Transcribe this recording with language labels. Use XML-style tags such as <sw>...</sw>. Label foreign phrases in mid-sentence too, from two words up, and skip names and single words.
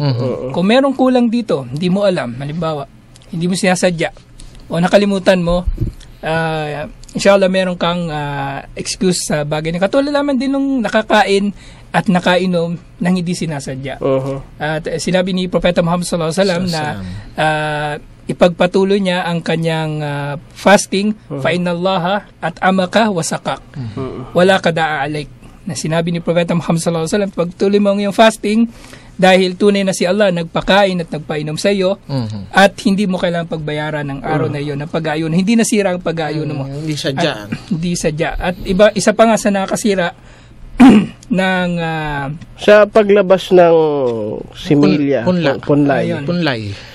<tl>Kung merong kulang dito, hindi mo alam, halimbawa, hindi mo sinasadya, o nakalimutan mo, inshallah meron kang excuse sa bagay na katulad naman din nung nakakain at nakainom nang hindi sinasadya. At sinabi ni Propeta Muhammad</tl> <ar>صلى الله عليه وسلم</ar> <tl>na ipagpatuloy niya ang kanyang fasting,</tl> <ar>فإن الله أطعمك وسقاك. Wala ka daa'alik.</ar> <tl>Na sinabi ni Propeta Muhammad</tl> <ar>صلى الله عليه وسلم,</ar> <tl>pagtuloy mo ang iyong fasting dahil tunay na si Allah nagpakain at nagpainom sa iyo at hindi mo kailangang pagbayaran ng araw na iyon ng pag-aayuno. Hindi nasira ang pag-aayuno mo. Hindi sadya. Hindi sadya. At isa pa nga sa nakakasira ng sa paglabas ng similya, punlay.</tl>